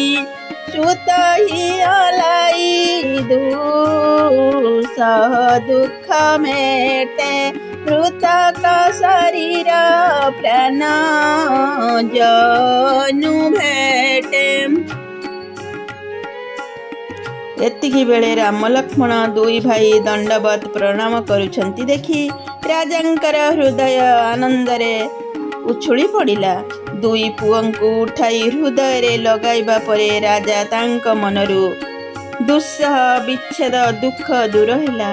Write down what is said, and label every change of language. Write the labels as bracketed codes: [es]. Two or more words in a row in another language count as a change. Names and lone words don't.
[awa] सुत ही अलाई दुसह दुख मेटे मृतक शरीर प्राण जनु भेटे। [or] ଏତିକି ବେଳେ ରାମ ଲକ୍ଷ୍ମଣ ଦୁଇ ଭାଇ ଦଣ୍ଡବତ ପ୍ରଣାମ କରୁଛନ୍ତି ଦେଖି ରାଜାଙ୍କର ହୃଦୟ ଆନନ୍ଦରେ ଉଛୁଳି ପଡ଼ିଲା। ଦୁଇ ପୁଅଙ୍କୁ ଉଠାଇ ହୃଦୟରେ ଲଗାଇବା ପରେ ରାଜା ତାଙ୍କ ମନରୁ ଦୁଃସହ ବିଚ୍ଛେଦ ଦୁଃଖ ଦୂର ହେଲା।